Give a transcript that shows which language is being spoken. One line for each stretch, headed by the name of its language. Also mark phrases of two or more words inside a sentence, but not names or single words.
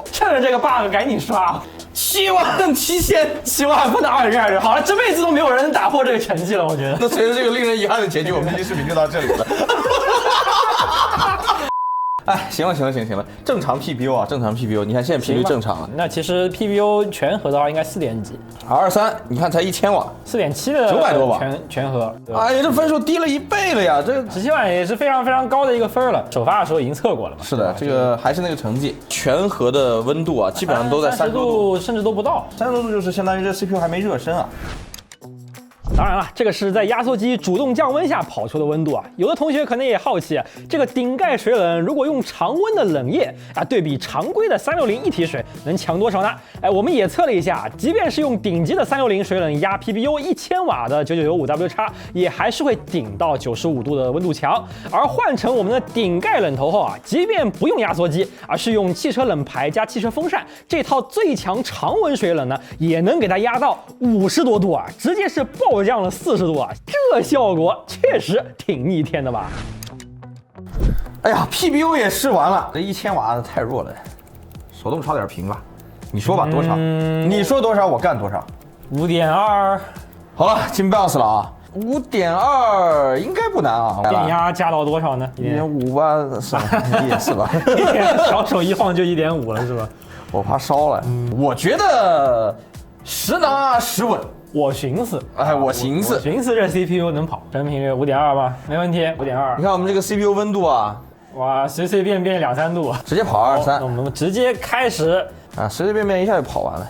Chinese: 趁着這個 bug 趕緊刷。7萬分的2022，好了，這輩子都沒有人能打破這個成績了，我覺得。那隨着這個令人遺憾的結局，我們這期視頻就到這裡了。哎，行了，正常 PBO 啊，正常 PBO， 你看現在頻率正常啊。那其實 PBO 全核的話應該4點幾，223，你看才1000瓦，4.7的900多瓦全核。哎呀，這分數低了1倍了呀，這 17萬也是非常非常高的一個分了。首發的時候已經測過了嘛。是的，這個還是那個成績，全核的溫度啊，基本上都在30多度，甚至都不到。 30多度就是相當於這 CPU 還沒熱身啊。當然了，這個是在壓縮機主動降溫下跑出的溫度啊。有的同學可能也好奇啊，這個頂蓋水冷如果用常溫的冷液啊，對比常規的360一體水能強多少呢？哎，我們也測了一下，即便是用頂級的360水冷壓 PBO 1000瓦的9995W 叉，也還是會頂到95度的溫度牆。而換成我們的頂蓋冷頭後啊，即便不用壓縮機，而是用汽車冷排加汽車風扇這套最強常溫水冷呢，也能給它壓到50多度啊，直接是暴降了40度啊，這效果確實挺逆天的吧？哎呀 ，PBO 也試完了，這1000瓦太弱了，手動超點屏吧。你說吧，多少？你說多少，我幹多少。 5.2。好了，進 boss 了啊。5.2應該不難啊。電壓加到多少呢？1.5吧，是吧？也是吧。小手一晃就1.5了，是吧？我怕燒了。我覺得10拿10穩。我尋思這 CPU 能跑，真頻率5.2吧，沒問題，5.2。你看我們這個 CPU 溫度啊，哇，隨隨便便2-3度，直接跑223。那我們直接開始啊，隨隨便便一下就跑完了。